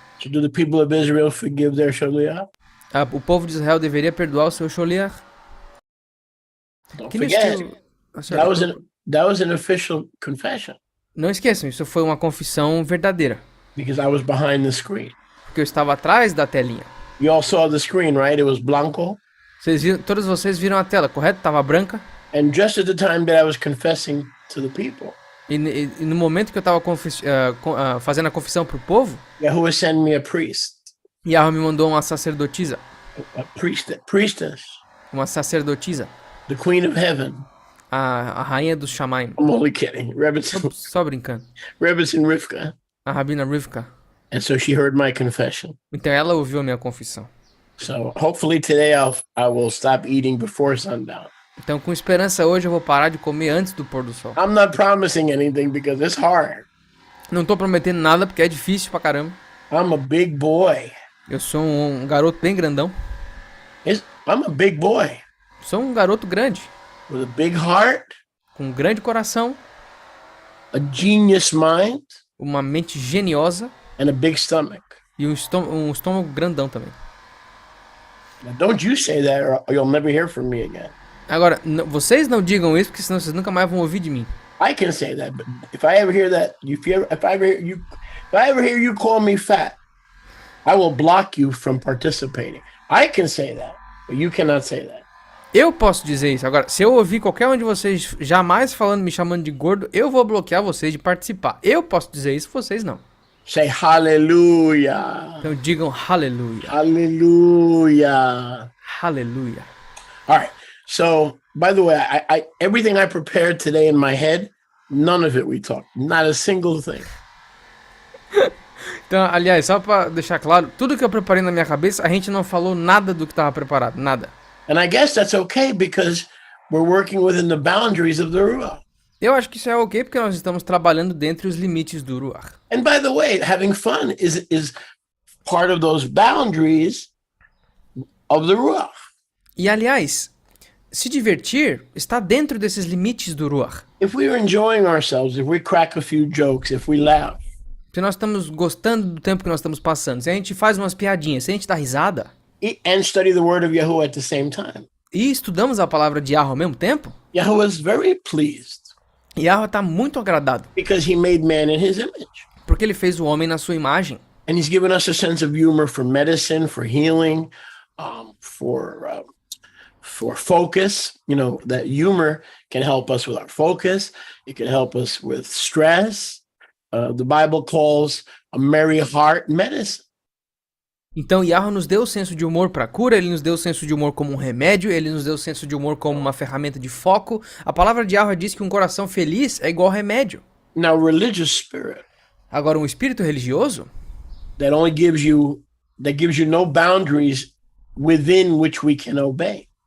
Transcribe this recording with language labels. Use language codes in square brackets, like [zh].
[en] So do the people of Israel forgive their shaliach? [pt] O povo de Israel deveria perdoar o seu sholiach? [en] Don't [pt] Que no [en] forget, [pt] estilo... [en] that was an official confession [pt] Não esqueçam, isso foi uma confissão verdadeira, [en] because I was behind the screen. [pt] porque eu estava atrás da telinha. [en] You all saw the screen, right? It was blanco. [pt] Todos vocês viram a tela, correto? Tava branca. [en] And just at the time that I was confessing to the people, [pt] E no momento que eu estava fazendo a confissão pro povo, [en] Yahuwah sent me a priest, [pt] Yahweh me mandou uma sacerdotisa. [en] priestess, [pt] Uma sacerdotisa. [en] the queen of heaven. [pt] A rainha dos Shamaim. [en] I'm only kidding. [pt] Só brincando. [en] Rebbetzin Rivka. [pt] A Rabina Rivka. [en] And so she heard my confession. [pt] Então ela ouviu a minha confissão. [en] So hopefully today I will stop eating before sundown. [pt] Então com esperança hoje eu vou parar de comer antes do pôr do sol. [en] I'm not promising anything because it's hard. [pt] Não tô prometendo nada porque é difícil pra caramba. [en] I'm a big boy. [pt] Eu sou um garoto bem grandão. [en] I'm a big boy [pt] Sou um garoto grande. [en] with a big heart, [pt] Com um grande coração. [en] a genius mind, [pt] Uma mente geniosa. [en] and a big stomach. [pt] E um estômago grandão também. [en] Now, don't you say that or you'll never hear from me again. [pt] Agora, vocês não digam isso, porque senão vocês nunca mais vão ouvir de mim. [en] I can say that, but if I ever hear that, if I ever hear you call me fat, I will block you from participating. I can say that, but you cannot say that. [pt] Eu posso dizer isso. Agora, se eu ouvir qualquer um de vocês jamais me chamando de gordo, eu vou bloquear vocês de participar. Eu posso dizer isso, vocês não. [en] Say hallelujah. [pt] Então digam aleluia. [en] Hallelujah. [pt] Aleluia. [en] All right. So, by the way, I everything I prepared today in my head, none of it we talked. Not a single thing. [pt] Então, aliás, só pra deixar claro, tudo que eu preparei na minha cabeça, a gente não falou nada do que estava preparado. Nada. [en] And I guess that's okay because we're working within the boundaries of the Ruach. [pt] Eu acho que isso é ok porque nós estamos trabalhando dentro dos limites do Ruach. [en] And by the way, having fun is part of those boundaries of the Ruach. [pt] E aliás, se divertir está dentro desses limites do Ruach. [en] If we are enjoying ourselves, if we crack a few jokes, if we laugh, [pt] Se nós estamos gostando do tempo que nós estamos passando, se a gente faz umas piadinhas, se a gente dá risada [en] and study the word of Yahuwah at the same time, [pt] e estudamos a palavra de Yahweh ao mesmo tempo, [en] Yahuwah is very pleased [pt] Yahweh está muito agradado, [en] because he made man in his image. [pt] porque ele fez o homem na sua imagem. [en] And he's given us a sense of humor for medicine, for healing, for focus. You know, that humor can help us with our focus. It can help us with stress. The Bible calls a merry heart medicine. [pt] Então Yahweh nos deu o senso de humor para cura, ele nos deu o senso de humor como um remédio, ele nos deu o senso de humor como uma ferramenta de foco. A palavra de Yahweh diz que um coração feliz é igual remédio. [en] Now, religious spirit [pt] Agora, um espírito religioso [en] that gives you no boundaries within which we can obey.